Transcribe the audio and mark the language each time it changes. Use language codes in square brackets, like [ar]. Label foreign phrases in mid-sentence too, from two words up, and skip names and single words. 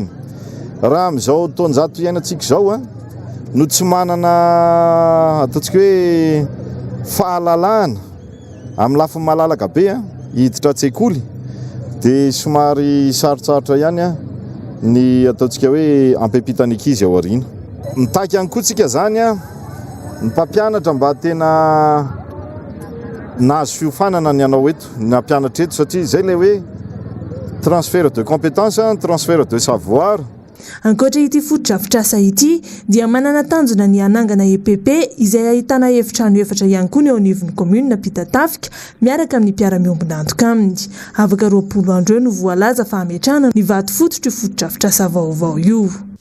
[mg] Raha amin'izao taonjato iainantsika izao no tsy manana ataontsika hoe fahalalahana amin'ny lafiny malalaka be hiditra an-tsekoly dia somary sarotsarotra ihany ny ataontsika hoe ampempitany ankizy ao aoriana. Mitaky ihany koa tsika zany ny mpampianatra mba tena nahazo fiofanana ny anao eto na mpianatra eto satria izay ilay hoe [fr] transfert de compétence, transfert de savoir. [mg] Ankoatra ity fototra-afitrasa ity dia manana tanjona ny anangana EPP izay ahitana efitrano efatra ihany koa ny ao anivon'ny commune Napitatafika miaraka amin'ny mpiara-miombonantoka aminy. Afaka 20 andro eo no voalaza fa hametrahana ny vato fototra fototra-afitrasa vaovao io.